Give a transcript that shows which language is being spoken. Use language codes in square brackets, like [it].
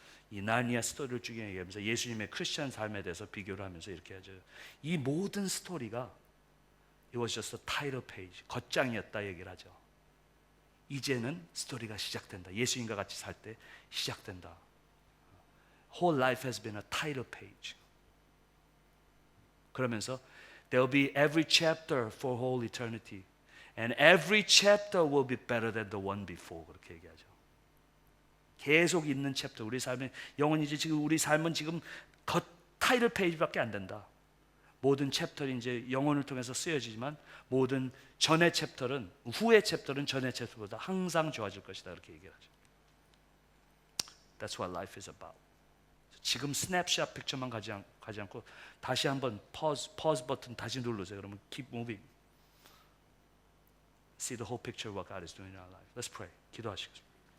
[ko] 이 나니아 스토리를 쭉 얘기하면서 예수님의 크리스천 삶에 대해서 비교를 하면서 이렇게 하죠. 이 모든 스토리가 [en] It was just a title page, [ko] 겉장이었다 얘기를 하죠. 이제는 스토리가 시작된다. 예수님과 같이 살 때 시작된다. [en] Whole life has been a title page. 그러면서 There will be every chapter for whole eternity, and every chapter will be better than the one before. [ko] 그렇게 얘기하죠. 계속 있는 챕터, 우리 삶의 영혼이지 지금 우리 삶은 지금 겉 타이틀 페이지밖에 안 된다. 모든 챕터는 이제 영혼을 통해서 쓰여지지만 모든 전의 챕터는 후의 챕터는 전의 챕터보다 항상 좋아질 것이다. 이렇게 얘기하죠. [en] That's what life is about. [ko] 지금 스냅샷 픽처만 가지 않고 다시 한번 pause 버튼 다시 누르세요. 그러면 [en] keep moving. See the whole picture of what God is doing in our life. Let's pray. [ko] 기도하시겠습니다.